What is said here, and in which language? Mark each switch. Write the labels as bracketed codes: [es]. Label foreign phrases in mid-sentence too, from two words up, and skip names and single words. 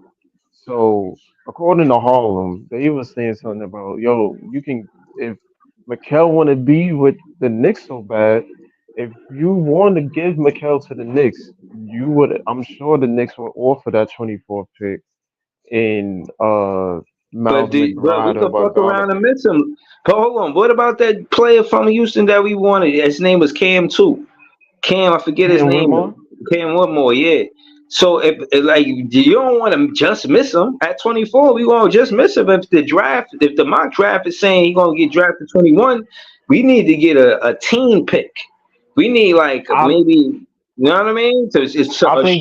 [en] So according to Harlem, they was saying something about you can if Mikel want to be with the Knicks so bad, if you want to give Mikel to the Knicks, you would. I'm sure the Knicks would offer that 24th pick in Miles But we McBride or could fuck Bogdanovic. around and miss him. But hold on. What about that player from Houston that we wanted? His name was Cam too. Cam, I forget his Cam name. Whitmore. Cam Whitmore, yeah. So if like you don't want to just miss him at 24, we gonna just miss him. If the mock draft is saying he gonna get drafted 21, we need to get a team pick. We need like I maybe you know what I mean? So it's I think